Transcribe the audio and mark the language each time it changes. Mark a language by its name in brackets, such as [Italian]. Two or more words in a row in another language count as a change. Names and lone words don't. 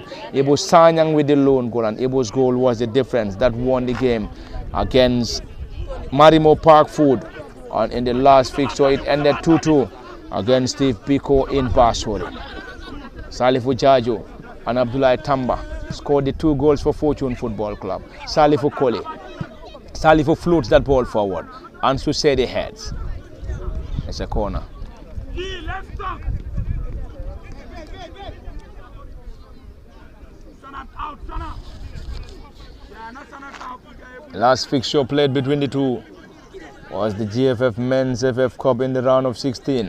[English] Ibu Sanyang with the lone goal, and Ibu's goal was the difference that won the game against Marimo Park Food. And in the last fixture, it ended 2-2 against Steve Biko in Basuri. Salifu Jaju and Abdoulaye Tamba scored the 2 goals for Fortune Football Club. Salifu Koli. Salifu floats that ball forward. Ansu Sedi heads. It's a corner. Last fixture played between the two was the GFF Men's FF Cup in the round of 16.